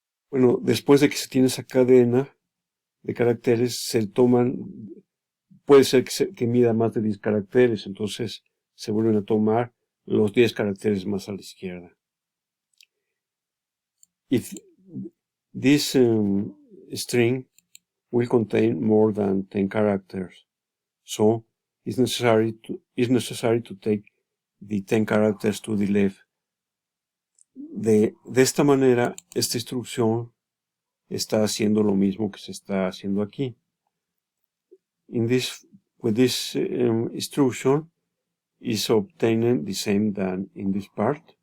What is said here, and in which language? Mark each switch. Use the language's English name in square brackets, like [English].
[Spanish] Bueno, después de que se tiene esa cadena de caracteres, se toman, puede ser que mida más de 10 caracteres, entonces se vuelven a tomar los 10 caracteres más a la izquierda. [English] If this string will contain more than 10 characters, so it's necessary to take the 10 characters to the left. [Spanish] De esta manera, esta instrucción está haciendo lo mismo que se está haciendo aquí. [English] With this instruction is obtaining the same than in this part.